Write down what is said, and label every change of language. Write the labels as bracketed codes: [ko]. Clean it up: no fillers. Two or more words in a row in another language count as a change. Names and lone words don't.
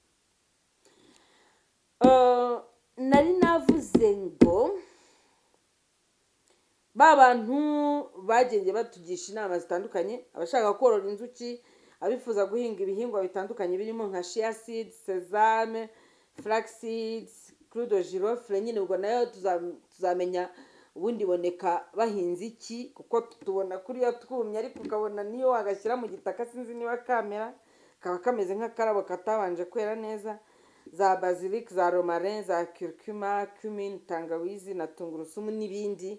[rw] Nari navuze ngo ba bantu bagenge batugisha inama zitandukanye, abashaka korora inzuki, abifuza guhinga ibihingwa bitandukanye birimo nka [en] chia seeds, [rw] sesame, [en] flax seeds, [fr] clou de girofle. [rw] Nyine ubwo nayo tuzamenya ubundi boneka bahinze iki, kuko tubona kuri yo twumye, ariko ukabona niyo wagashyira mu gitaka sinzi niba kamera, kaba kameze nk'akarabo katabanje kwera neza. Za basilic, za romarin, za [fr] curcuma, cumin, [rw] tangawizi na tungurusumu n'ibindi.